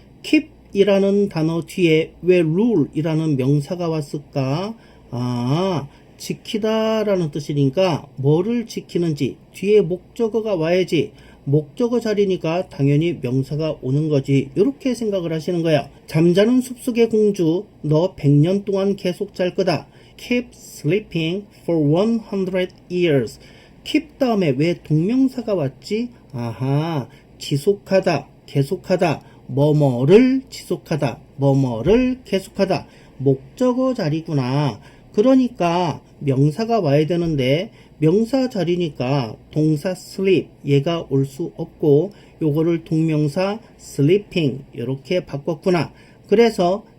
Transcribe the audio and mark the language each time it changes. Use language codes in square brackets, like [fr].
[ko] keep 이라는 단어 뒤에 왜 rule 이라는 명사가 왔을까? 지키다 라는 뜻이니까 뭐를 지키는지 뒤에 목적어가 와야지. 목적어 자리니까 당연히 명사가 오는 거지. 이렇게 생각을 하시는 거야. 잠자는 숲속의 공주 너 100년 동안 계속 잘 거다. [en] Keep sleeping for 100 years. [ko] keep 다음에 왜 동명사가 왔지? 지속하다, 계속하다, 뭐뭐를 지속하다, 뭐뭐를 계속하다. 목적어 자리구나. 그러니까 명사가 와야 되는데 명사 자리니까 동사 sleep 얘가 올 수 없고 요거를 동명사 sleeping 이렇게 바꿨구나. 그래서